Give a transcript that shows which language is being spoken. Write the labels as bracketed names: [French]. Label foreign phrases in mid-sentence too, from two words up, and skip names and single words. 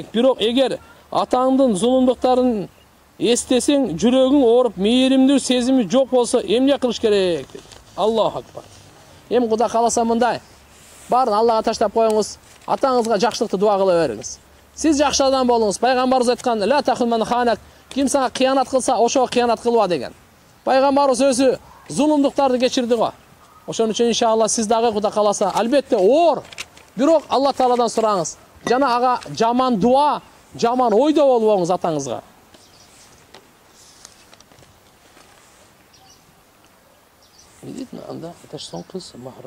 [Kyrgyz] Бирок эгер атаңдын зулумдуктарын эстесең, жүрөгүң ооруп, мээримдүү сезими жок болсо, эмне кылыш керек? [Arabic] الله أكبر. [Kyrgyz] Эми Кудай кааласа мындай. Барын Аллага таштап коюңуз. Атаңызга жакшылыкты дуа кыла бериңиз. Сиз жакшы адам болуңуз. Пайгамбарыбыз айткан: [Arabic] "لا تخن من خانك". [Kyrgyz] Ким сага кыянат кылса, ошого кыянат кылба деген. Пайгамбарыбыз өзү зулумдуктарды кечирди го. Ошон үчүн иншалла сиз дагы Кудай кааласа албетте оор. Бирок Алла Тааладан сураңыз. Жана ага жаман дуа, жаман ойдо болбоңуз атаңызга. Видите, анда это соң кыз махрам.